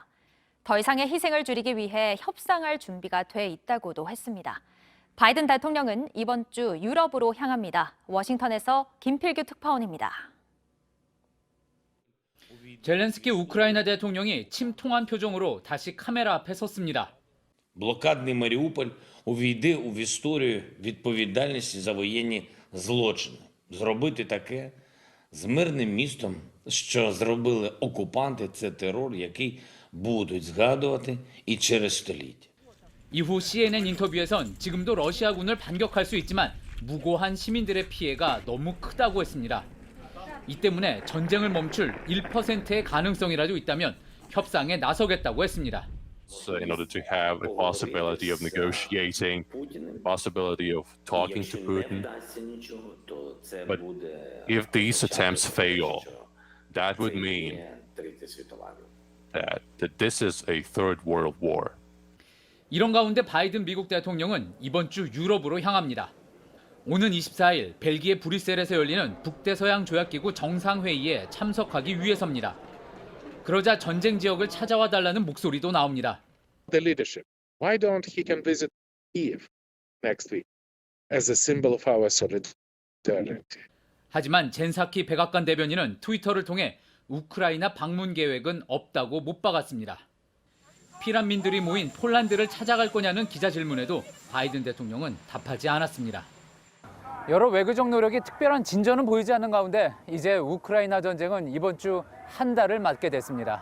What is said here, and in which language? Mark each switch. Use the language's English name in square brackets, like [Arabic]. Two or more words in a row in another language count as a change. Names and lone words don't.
[Korean] 더 이상의 희생을 줄이기 위해 협상할 준비가 돼 있다고도 했습니다. 바이든 대통령은 이번 주 유럽으로 향합니다. 워싱턴에서 김필규 특파원입니다. 젤렌스키 우크라이나 대통령이 침통한 표정으로 다시 카메라 앞에 섰습니다. Блокадний Маріуполь увійде в історію відповідальності за воєнні злочини. Зробити таке з мирним містом, що зробили окупанти, це терор, який будуть згадувати і через століття. 이후 CNN 인터뷰에선 지금도 러시아군을 반격할 수 있지만 무고한 시민들의 피해가 너무 크다고 했습니다. 이 때문에 전쟁을 멈출 1%의 가능성이라도 있다면 협상에 나서겠다고 했습니다. [English] So in order to have a possibility of negotiating, possibility of talking to Putin. But if these attempts fail, that would mean that this is a third world war. [Korean] 이런 가운데 바이든 미국 대통령은 이번 주 유럽으로 향합니다. 오는 24일 벨기에 브뤼셀에서 열리는 북대서양 조약기구 정상회의에 참석하기 위해서입니다. 그러자 전쟁 지역을 찾아와 달라는 목소리도 나옵니다. [English] The leadership. Why don't he can visit Kyiv next week as a symbol of our solidarity? [Korean] 하지만 젠사키 백악관 대변인은 트위터를 통해 우크라이나 방문 계획은 없다고 못 박았습니다. 피난민들이 모인 폴란드를 찾아갈 거냐는 기자 질문에도 바이든 대통령은 답하지 않았습니다. 여러 외교적 노력이 특별한 진전은 보이지 않는 가운데 이제 우크라이나 전쟁은 이번 주 한 달을 맞게 됐습니다.